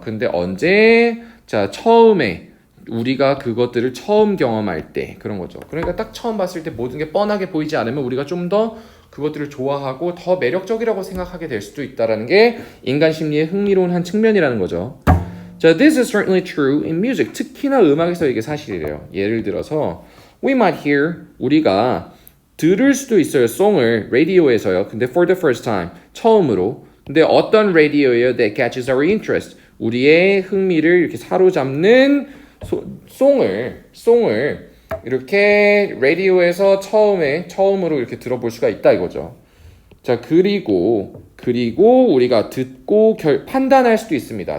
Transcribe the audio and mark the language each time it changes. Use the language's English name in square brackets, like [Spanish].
[Korean] 근데 언제? 자, 처음에 우리가 그것들을 처음 경험할 때 그런 거죠. 그러니까 딱 처음 봤을 때 모든 게 뻔하게 보이지 않으면 우리가 좀 더 그것들을 좋아하고 더 매력적이라고 생각하게 될 수도 있다라는 게 인간 심리의 흥미로운 한 측면이라는 거죠. [English] 자, this is certainly true in music. [Korean] 특히나 음악에서 이게 사실이래요. 예를 들어서 [English] we might hear [Korean] 우리가 들을 수도 있어요. 송을 라디오에서요. 근데 [English] for the first time [Korean] 처음으로. 근데 어떤 라디오예요? [English] That catches our interest. [Korean] 우리의 흥미를 이렇게 사로잡는 송을 이렇게 라디오에서 처음으로 이렇게 들어볼 수가 있다 이거죠. 자, 그리고 우리가 듣고 판단할 수도 있습니다.